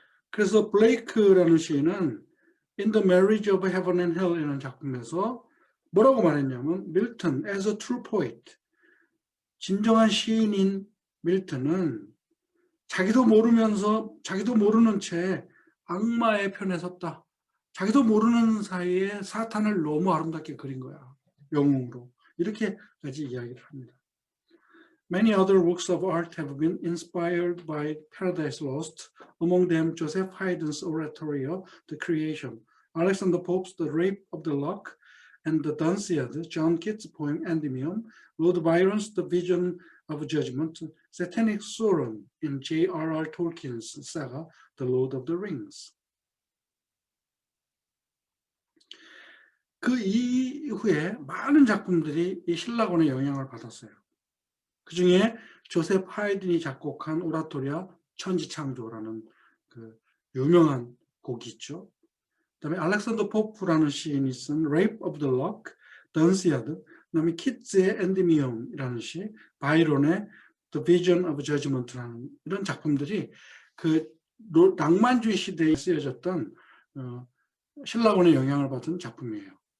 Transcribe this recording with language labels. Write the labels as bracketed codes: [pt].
[ko] 그래서 블레이크라는 시인은 In the Marriage of Heaven and Hell이라는 작품에서 뭐라고 말했냐면 밀턴 [en] as a true poet, [ko] 진정한 시인인 밀턴은 자기도 모르면서 자기도 모르는 채 악마의 편에 섰다. 자기도 모르는 사이에 사탄을 너무 아름답게 그린 거야. 영웅으로. 이렇게까지 이야기를 합니다. [en] Many other works of art have been inspired by Paradise Lost, among them Joseph Haydn's oratorio, The Creation, Alexander Pope's The Rape of the Lock, and the Dunciad, John Keats' poem Endymion, Lord Byron's The Vision of Judgment, Satanic Sauron in J.R.R. Tolkien's saga, The Lord of the Rings. [ko] 그 이후에 많은 작품들이 이 신라곤의 영향을 받았어요. 그 중에 조셉 하이든이 작곡한 오라토리아 천지창조라는 그 유명한 곡이 있죠. 그다음에 알렉산더 포프라는 시인이 쓴 Rape of the Lock, 던시아드, 그다음에 키츠의 엔디미온이라는 시, 바이론의 The Vision of Judgment라는 이런 작품들이 그 낭만주의 시대에 쓰여졌던 신라곤의 영향을 받은 작품이에요.